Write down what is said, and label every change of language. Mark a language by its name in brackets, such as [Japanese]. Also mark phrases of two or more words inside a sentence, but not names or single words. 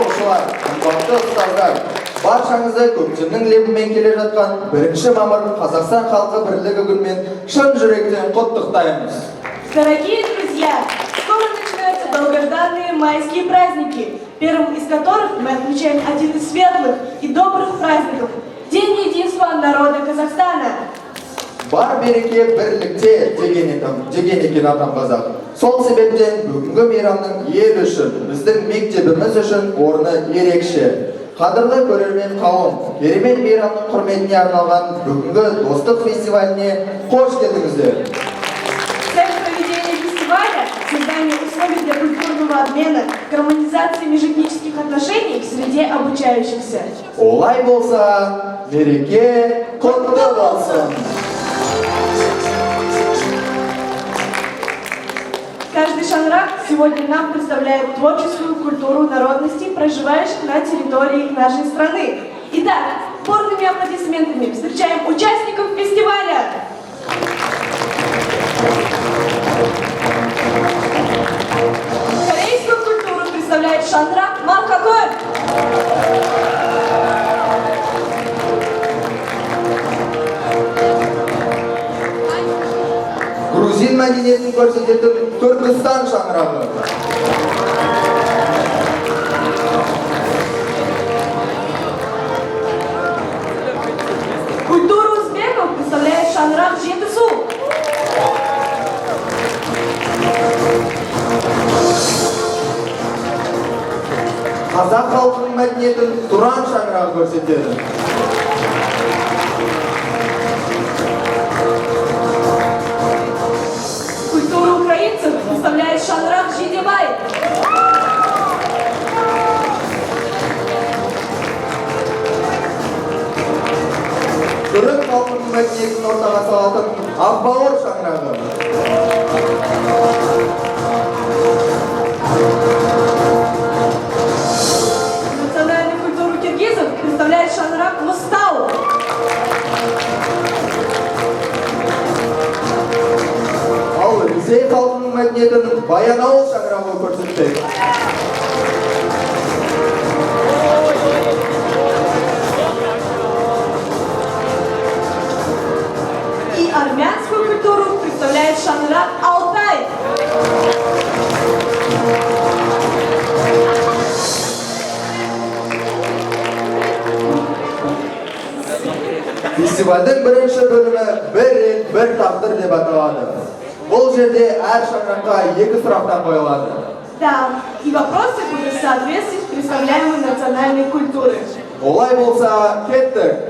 [Kazakh] ата-аналар, қымбатты ұстаздар, баршаңызды көктемнің лебімен келе жатқан 1 мамыр Қазақстан халқы бірлігі күнімен шын жүректен құттықтаймыз. [Russian] Дорогие друзья, скоро начинаются долгожданные майские праздники, первым из которых мы отмечаем один из светлых и добрых праздников – День единства народа Казахстана. [Kazakh] Бар береке бірлікте деген екен атам қазақ. Сол себептен бүгінгі мейрамның ел үшін, біздің мектебіміз үшін орны ерекше. Қадірлі көрермен қауым, керемет мейрамның құрметіне арналған бүгінгі достық фестиваліне қош келдіңіздер. [Russian] Цель проведения фестиваля – создание условий для культурного обмена, гармонизации межэтнических отношений в среде обучающихся. [Kazakh] Олай болса, мереке құтты болсын. [Russian] Каждый шанрак сегодня нам представляет творческую культуру народностей, проживающих на территории нашей страны. Итак, бурными аплодисментами встречаем участников фестиваля! Корейскую культуру представляет шанрак Маркакор. [Kazakh] Грузин мәдениетін көрсететін Түркістан шаңырағы. [Russian] Культуру узбеков представляет шанрак Жетысу. [Kazakh] Қазақ халқының мәдениетін Туран шаңырағы көрсетеді. [Russian] Культуру украинцев представляет шанрак Жидебай. [Kazakh] Түрік халқының мәдениетін ортаға салатын Ақбауыр шаңырағы. [Russian] Национальную культуру киргизов представляет шанрак Мустау. [Kazakh] Ал Ресей халқының мәдениетін Баянауыл шаңырағы көрсетпек. [Russian] И армянскую культуру представляет шанрак Алтай. [Kazakh] Фестивальдің бірінші бөлімі «Бір ел, бір тағдыр» деп аталады. Бұл жерде әр шаңыраққа 2 сұрақтан қойылады. [Russian] Да, и вопросы будут соответствовать представляемой национальной культуре. [Kazakh] Олай болса, кеттік.